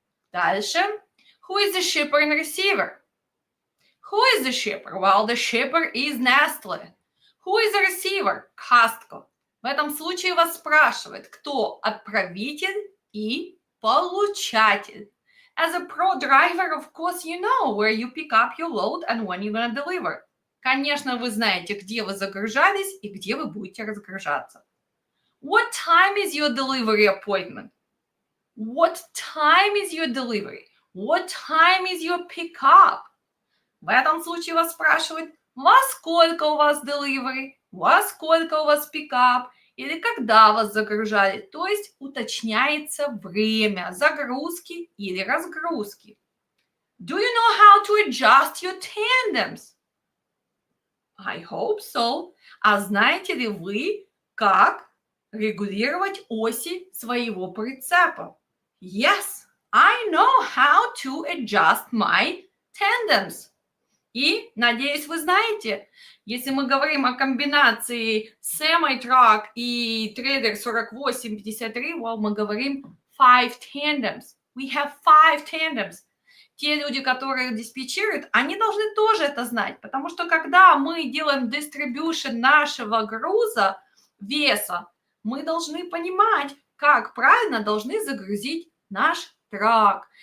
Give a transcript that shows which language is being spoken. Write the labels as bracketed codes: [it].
[ru] Дальше. [en] Who is the shipper and receiver? Who is the shipper? Well, the shipper is Nestle. Who is the receiver? Costco. [ru] В этом случае вас спрашивают, кто отправитель и получатель. [en] As a pro driver, of course, you know where you pick up your load and when you're going to deliver. [ru] Конечно, вы знаете, где вы загружались и где вы будете разгружаться. [en] What time is your delivery appointment? What time is your delivery? What time is your pickup? [ru] В этом случае вас спрашивают, во сколько у вас delivery, во сколько у вас пикап, или когда вас загружали. То есть уточняется время загрузки или разгрузки. [en] Do you know how to adjust your tandems? I hope so. [ru] А знаете ли вы, как регулировать оси своего прицепа? [en] Yes, I know how to adjust my tandems. [ru] И, надеюсь, вы знаете, если мы говорим о комбинации semi-truck и трейлер 48-53, well, мы говорим 5 tandems. [en] We have 5 tandems. [ru] Те люди, которые диспетчируют, они должны тоже это знать, потому что когда мы делаем distribution нашего груза, веса, мы должны понимать, как правильно должны загрузить наш трак.